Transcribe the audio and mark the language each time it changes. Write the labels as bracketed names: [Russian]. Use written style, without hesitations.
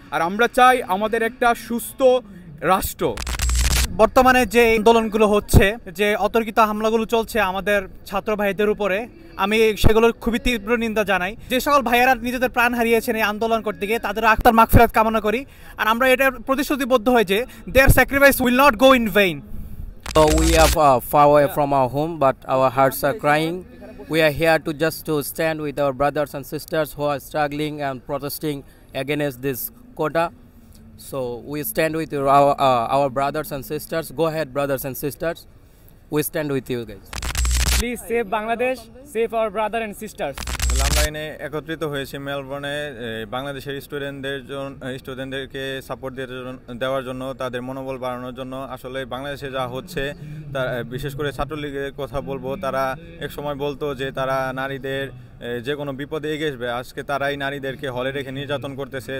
[Bangla] আর আমরা চাই আমাদের একটা সুস্থ রাষ্ট্র। বর্তমানে যে আন্দোলনগুলো হচ্ছে, যে অতর্কিত হামলাগুলো চলছে আমাদের ছাত্র ভাইদের উপরে, আমি সেগুলোর খুবই তীব্র নিন্দা জানাই। যে সকল ভাইয়েরা নিজেদের প্রাণ হারিয়েছেন এই আন্দোলন করতে গিয়ে, তাদের আত্মার মাগফিরাত কামনা করি। আর আমরা এটার প্রতিশ্রুতিবদ্ধ হই যে [English] their sacrifice will not go in vain. So we are far away from our home, but our hearts are crying. We are here to stand with our brothers and sisters who are struggling and protesting against this quota. So we stand with our brothers and sisters. Go ahead, brothers and sisters. We stand with you guys. Please save Bangladesh, save our brother and sisters. [Bangla] আমরা এনে একত্রিত হয়েছি মেলবোর্নে বাংলাদেশের স্টুডেন্টদেরকে support দেওয়ার জন্য, তাদের মনোবল বাড়ানোর জন্য। আসলে বাংলাদেশে যা হচ্ছে, তার বিশেষ করে ছাত্রলীগের কথা বলবো, তারা এক সময় বলতো যে তারা নারীদের যে কোনো বিপদে এগিয়ে আসবে, আজকে তারাই নারীদেরকে হলে রেখে নির্যাতন করতেছে।